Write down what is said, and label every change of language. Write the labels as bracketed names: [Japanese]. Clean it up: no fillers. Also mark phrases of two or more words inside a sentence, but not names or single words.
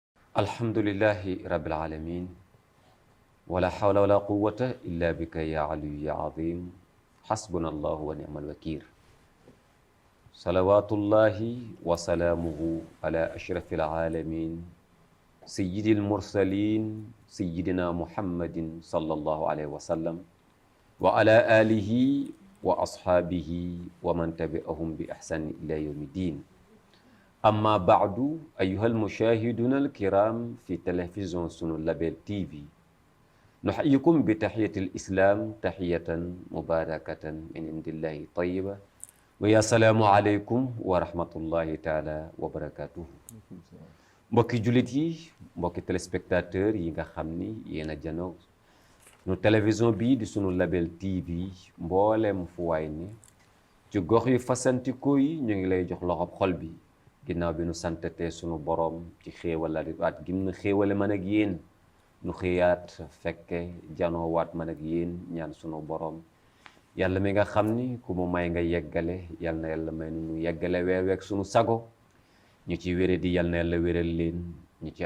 [Arabic] الحمد لله رب العالمين ولا حول ولا قوة إلا بك يا علي يا عظيم حسبنا الله ونعم الوكيل صلوات الله وسلامه على أشرف العالمين سيد المرسلين سيدنا محمد صلى الله عليه وسلم وعلى آله وأصحابه ومن تبعهم بإحسان إلى يوم دين. أما بعد أيها المشاهدون الكرام في [Wolof] télévision sunu [Arabic] Label TV نحييكم بتحية الإسلام تحية مباركة من عند الله طيبة و يا السلام عليكم ورحمة الله تعالى وبركاته. [Wolof] Mbokki jullit yi, mbokki téléspectateurs yi nga xam ni yéen a janoo nu télévision bii di sunu Label TV mboolem fu waay ni ci gox yu fasantikoo yi ñu ngi lay jox loxob xol bi ginnaaw bi nu santatee sunu borom ci xéewalaat gi nu xéewale man ak yéen nu xëyaat fekke janoo waat man ak yéen ñaan sunu borom yàlla mi nga xam ni ku mu may nga yeggale yal na yàlla may nu yeggale weer week sunu sago ñu ci wére di yal na yàlla wéral leen ñu ci